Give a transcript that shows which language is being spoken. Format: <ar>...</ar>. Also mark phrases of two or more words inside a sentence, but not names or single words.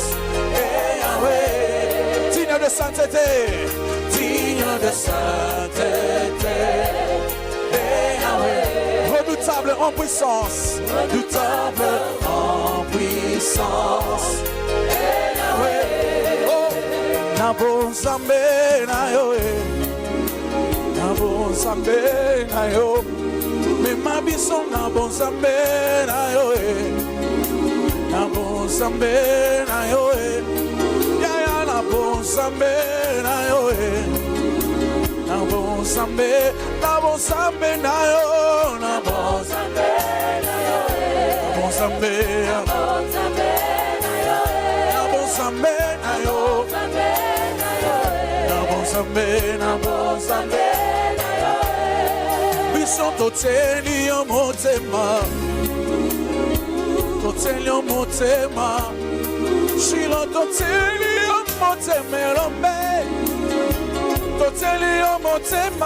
<fr>Et Yahweh, digne de sainteté, digne de sainteté. Et Yahweh, redoutable en puissance, redoutable en puissance. Et Yahweh,</fr> <ln>Nabonzambe na yo, Nabonzambe na yo, me mabiso Nabonzambe na yo, Nabonzambe na yo, ya Nabonzambe na yo, Nabonzambe, Nabonzambe na yo, Nabonzambe na yo, Nabonzambe, Nabonzambe na yo. Biso toteli yo motema, toteli yo motema, Shilo toteli yo motema, Rombe toteli yo motema,</ln>